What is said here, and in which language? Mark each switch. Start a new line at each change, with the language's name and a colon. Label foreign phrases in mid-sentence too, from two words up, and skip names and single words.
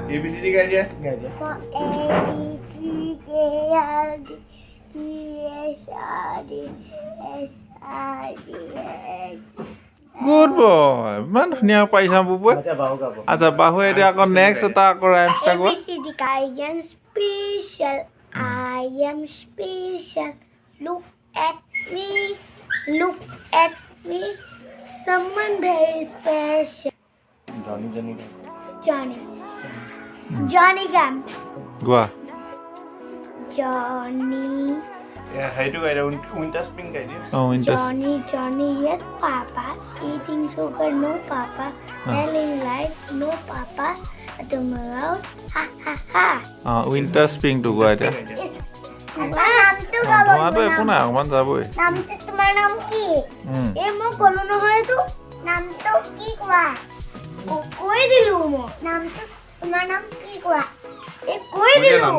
Assamese: ABCD গাই দিয়া।
English: good boy,
Assamese: ইমান ধুনীয়া পাৰিছা বুবুৱে। আচ্ছা বাহু এতিয়া আকৌ নেক্সট এটা আকৌ ৰাইমছ এটা কোৱা।
English: I am special. Look at me. Someone very special. Johnny Gram.
Assamese: গোৱা।
English: Johnny.
Assamese: সেইটো গাই দিয়া,
English: winter spring
Assamese: গাই দিয়া।
English: Johnny, yes, Papa. Eating sugar, no, Papa. Telling lies, no, Papa. Tomorrow, ha, ha, ha. winter springটো
Assamese: গোৱা এতিয়া। তোমাৰতো একো নাই, অকণমান যাবই। তোমাৰ নাম কি? মই ক'লো নহয় এইটো নামটো কি কোৱা? কৈ দিলো মই নামটো। তোমাৰ নাম কি কোৱা?